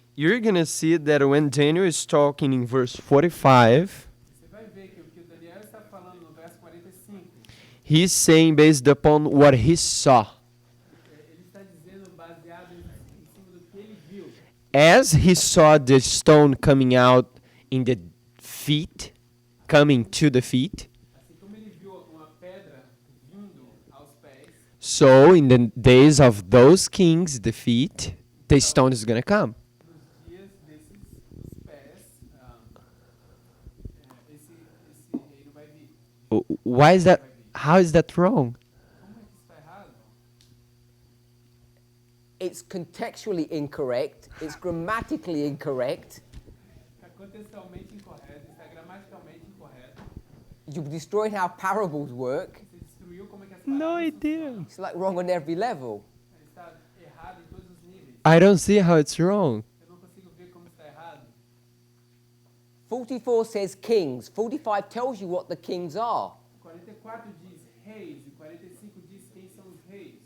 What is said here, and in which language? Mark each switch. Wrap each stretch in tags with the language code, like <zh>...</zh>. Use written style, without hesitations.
<en>you're going to see that when Daniel is talking in verse 45,</en> <pt>você vai ver que o que o Daniel está falando no verso 45,</pt> <en>he's saying based upon what he saw.</en> <pt>ele está dizendo baseado em cima do que ele viu.</pt> <en>As he saw the stone coming out in the feet, coming to the feet,</en> <pt>Assim como ele viu uma pedra vindo aos pés,</pt> <en>so in the days of those kings, the feet, the stone is going to come.</en> <pt>nos dias desses pés, esse reino vai vir.</pt> <en>Why is that? How is that wrong?</en> <pt>Como é que isso está errado?</pt> <en>It's contextually incorrect. It's grammatically incorrect.</en> <pt>Está contextualmente incorreto, está gramaticalmente incorreto.</pt> <en>You've destroyed how parables work.</en> <pt>Você destruiu como é que as</pt> <en>No,</en> <pt>palavras</pt> <en>I didn't.</en> <pt>funcionam.</pt> <en>It's like wrong on every level.</en> <pt>Está errado em todos os níveis.</pt> <en>I don't see how it's wrong.</en> <pt>Eu não consigo ver como está errado.</pt> <en>44 says kings. 45 tells you what the kings are.</en> <pt>44 diz reis e 45 diz quem são os reis.</pt>